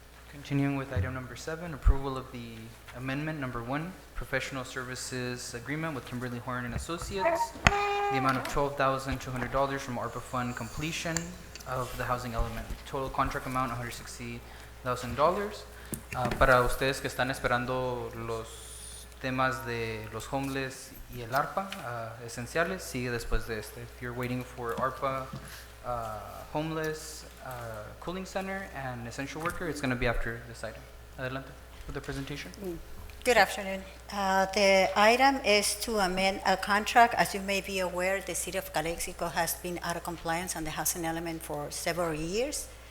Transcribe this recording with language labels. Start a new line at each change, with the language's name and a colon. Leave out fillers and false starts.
English: Continuing with item number 7, approval of the amendment number 1, professional services agreement with Kimberly Horn and Associates, the amount of $12,200 from ARPA fund completion of the housing element. Total contract amount $160,000.
Spanish: Para ustedes que están esperando los temas de los homeless y el ARPA esenciales, sigue después de este.
English: If you're waiting for ARPA, homeless, cooling center, and essential worker, it's going to be after this item.
Spanish: Adelante
English: with the presentation. Good afternoon. The item is to amend a contract. As you may be aware, the city of Calexico has been out of compliance on the housing element for several years.